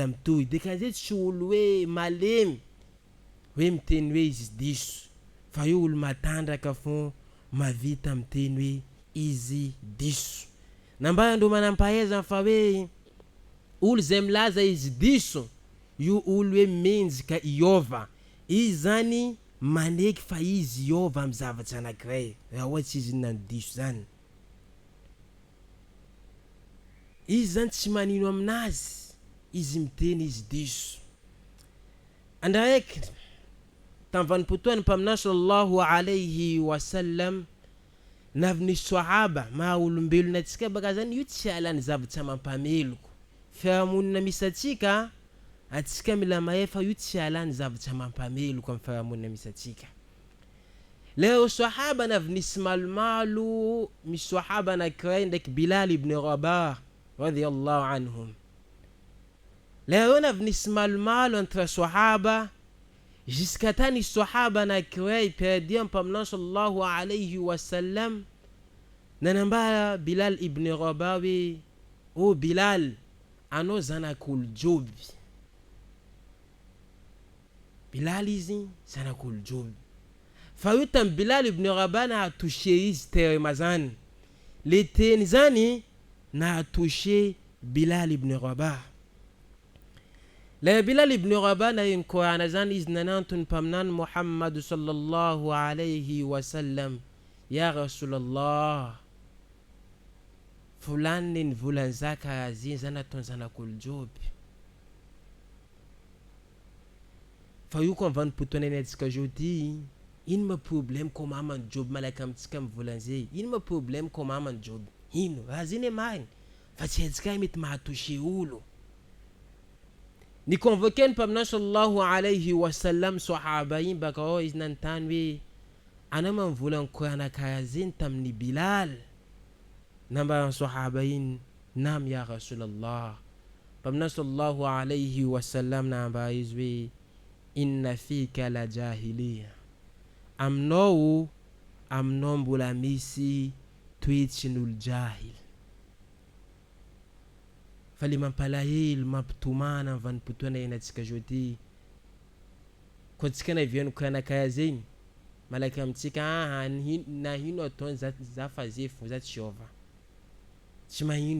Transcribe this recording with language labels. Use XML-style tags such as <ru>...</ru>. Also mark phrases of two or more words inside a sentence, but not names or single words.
<mg>mitohy de ka zay tsy olo hoe malemy hoe miteny hoe izy diso fa io olo matandraka fo mavita miteny hoe izy diso nambarandreo manampahaizana fa hoe olo zay milaza izy diso io olo hoe menjika Iova izy zany maneky fa izy Iova amin'ny zavatra anankiray raha ohatsy izy nano diso zany izy zany tsy manino aminazy izy miteny izy diso andraiky tam'vanimpotoany mpaminany</mg> <ar>sallallahu alayhi wa sallam</ar> <mg>navy sahaba maha olombelona atsika baka zany io tsy alany zavatra mampameloko fiarahamonina misy atsika mila mahefa io tsy alany zavatra mampameloko amin'ny fiarahamonina misy atsika le sahaba navy nisy malomalo misy sahaba anankiray ndraiky Bilal ibn Rabah</mg> <ar>radiyallahu anhum</ar> <mg>le navy nisy malomalo entre sahaba jusqu'à tany sahaba anankiray perdia mpaminany</mg> <ar>sallallahu alayhi wa sallam</ar> <mg>nanambara Bilal ibn Rabah hoe o Bilal anao zanak'olo joby Bilal izy zanak'olo joby fa io tam Bilal ibn Rabah nahatouché izy terema zany le teny zany nahatouché Bilal ibn Rabah le Bilal ibn Rabah na Qur'ana zany izy nanantony mpaminany Muhammad</mg> <ar>sallallahu alayhi wa sallam ya Rasulallah</ar> <mg>fulani nivolany zaka azy zany ataony zanak'olo joby fa io koa vanimpotoana any atsika jody ino ma problème ko mamany joby malaka amitsika mivolany zay ino ma problème ko mamany joby ino raha zany e mariny fa tsy atsika mety mahatouché olo ni convoqué mpaminany</mg> <ar>sallallahu alayhi wa sallam</ar> <mg>sahaba iny baka ao izy nanontany hoe anao mivolany Qur'ana karaha zany tamin'ny Bilal nambara sahaba iny nam</mg> <ar>ya Rasulallah</ar> <mg>mpaminany</mg> <ar>sallallahu alayhi wa sallam</ar> <mg>nambara izy hoe</mg> <ar>inna fika la jahiliya</ar> <mg>aminao aminao mbola misy toetsin'olo jahil fa le mampalahelo mampitomana amin'ny vanim-potoana iainantsika zao ty koa tsika naviano kanakaya zegny malaika amintsika na hino ataony za fa zefo za tsy ova tsy mahino</mg>